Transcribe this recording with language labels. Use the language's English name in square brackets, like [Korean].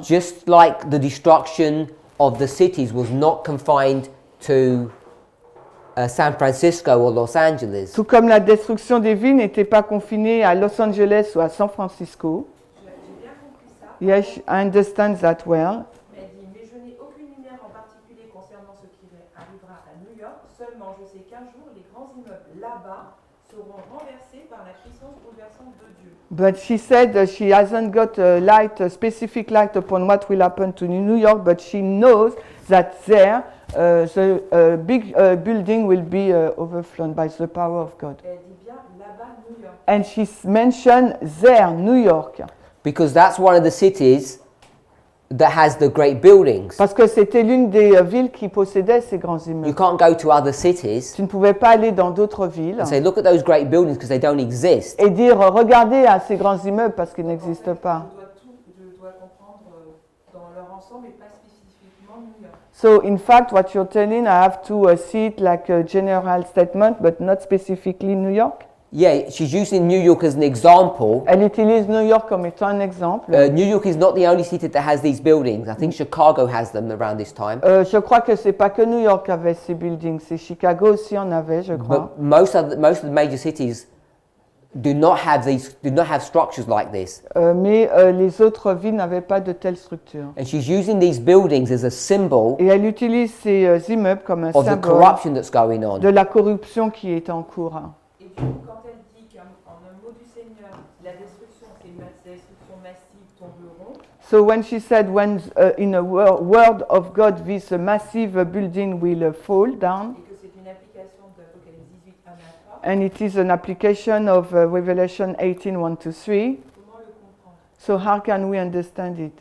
[English] Just like the destruction of the cities was not confined to San Francisco or Los Angeles. [French] Tout comme la destruction des villes n'était pas confinée à Los Angeles ou à San Francisco. J'ai bien compris ça. [English] Yes, I understand that well. [French] Elle dit, mais je n'ai aucune lumière en particulier concernant ce qui arrivera à New York. Seulement, je sais qu'un jour, les grands immeubles là-bas seront renversés par la puissance bouleversante de Dieu. [English] But she said she hasn't got a specific light upon what will happen to New York, but she knows that there the big building will be overflown by the power of God. [French] Elle dit bien là-bas, New York. [English] And she mentioned there, New York, Because that's one of the cities that has the great buildings. [French] parce que c'était l'une des villes qui possédait ces grands [English] You [French] immeubles. [English] can't go to other cities [French] Tu ne pouvais pas aller dans d'autres villes [English] and say, look at those great buildings because they don't exist. [French] et dire regardez à ces grands immeubles parce qu'ils n'existent pas. Je dois comprendre ensemble et pas spécifiquement New York. [English] So in fact, what you're telling, I have to see it like a general statement, but not specifically New York. Yeah, she's using New York as an example. [French] Elle utilise New York comme étant un exemple. [English] New York is not the only city that has these buildings. I think Chicago has them around this time. [French] Je crois que c'est pas que New York qui avait ces buildings, c'est Chicago aussi en avait, je crois. [English] But most of the major cities do not have structures like this. [French] Mais les autres villes n'avaient pas de telles structures. [English] And she's using these buildings as a symbol [French] Et elle utilise ces immeubles comme un [English] of the [French] symbole [English] corruption that's going on. [French] de la corruption qui est en cours. Et du coup, quand elle dit qu'en un mot du Seigneur, la destruction, c'est la destruction massive tomberont, [English] So when she said, when in a word of God, this massive building will fall down, [French] et que c'est une application d'Apocalypse 18, 1 à 3, [English] and it is an application of Revelation 18, 1 to 3, [French] comment le comprendre? [English] so how can we understand it?